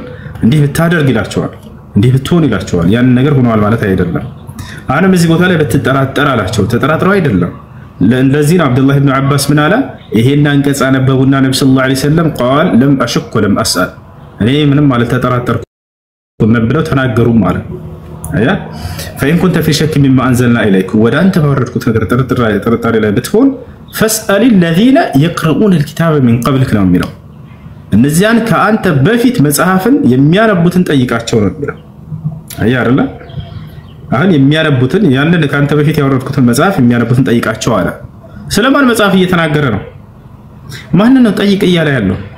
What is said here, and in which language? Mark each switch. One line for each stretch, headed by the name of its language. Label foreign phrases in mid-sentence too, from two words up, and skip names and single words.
Amharic: እንዲህ ብታደርግ ይላቸዋል፣ እንዲህ ብትሆን ይላቸዋል። ያን ነገር ሆኗል ማለት አይደለም። አሁንም እዚህ ቦታ ላይ ብትጠራጠር አላቸው። ተጠራጥረው አይደለም። ለዚህ ነው አብዱላህ ኢብኑ አባስ ምን አለ? ይሄን አንቀጽ አነበቡና ነብዩ
Arabic: صلى الله عليه وسلم قال لم أشك لم أسأل
Amharic: እኔ ምንም ማለት ተጠራጠርኩም ብለው ተናገሩ ማለት አያ
Arabic: فإن كنت في شك مما أنزلنا إليك
Amharic: ወደ አንተ ባወረድኩት ነገር ጥርጣሬ ላይ ብትሆን
Arabic: فاسأل الذين يقرؤون الكتاب من قبلك
Amharic: ነው የሚለው። እነዚያን ከአንተ በፊት መጽሐፍን የሚያነቡትን ጠይቃቸው ነው የሚለው። አያ አይደለ? አሁን የሚያነቡትን ያንን ከአንተ በፊት ያወረድኩትን መጽሐፍ የሚያነቡትን ጠይቃቸው አለ። ስለማን መጽሐፍ እየተናገረ ነው? ማን ነው ጠይቅ እያለ ያለው?